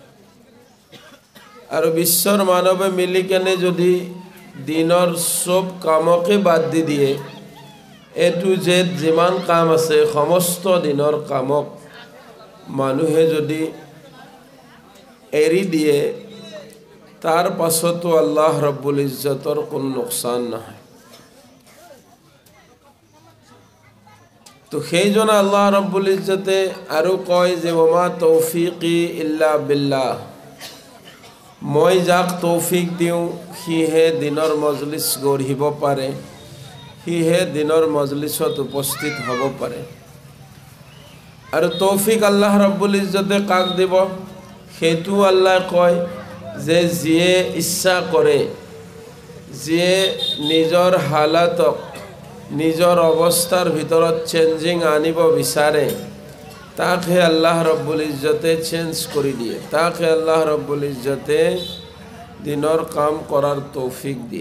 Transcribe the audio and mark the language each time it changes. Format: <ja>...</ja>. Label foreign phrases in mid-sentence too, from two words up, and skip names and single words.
<as>আৰু বিশ্বৰ মানৱে মিলি কেনে যদি দিনৰ সব কামকে বাদ দি দিয়ে,</as> <en>A to Z</en> <as>যিমান কাম আছে সমস্ত দিনৰ কামক মানুহে যদি এৰি দিয়ে, তাৰ পাছতো আল্লাহ ৰব্বুল ইজ্জতৰ কোনো লোকচান নহয়। তো সেইজন আল্লাহ ৰব্বুল ইজ্জতে আৰু কয় যে</as> <ar>وما توفيقي إلا بالله,</ar> <as>মই যাক তৌফিক দিওঁ সিহে দিনৰ মজলিছ গঢ়িব পাৰে, সিহে দিনৰ মজলিছত উপস্থিত হ'ব পাৰে। আৰু তৌফিক আল্লাহ ৰব্বুল ইজ্জতে কাক দিব সেইটো আল্লাহ কয় যে যিয়ে ইচ্ছা কৰে, যিয়ে নিজৰ হালাতক নিজৰ অৱস্থাৰ ভিতৰত চেঞ্জিং আনিব বিচাৰে, তাকে আল্লাহ ৰব্বুল ইজ্জতে চেঞ্জ কৰি দিয়ে, তাকে আল্লাহ ৰব্বুল ইজ্জতে দিনৰ কাম কৰাৰ তৌফিক দিয়ে।</as>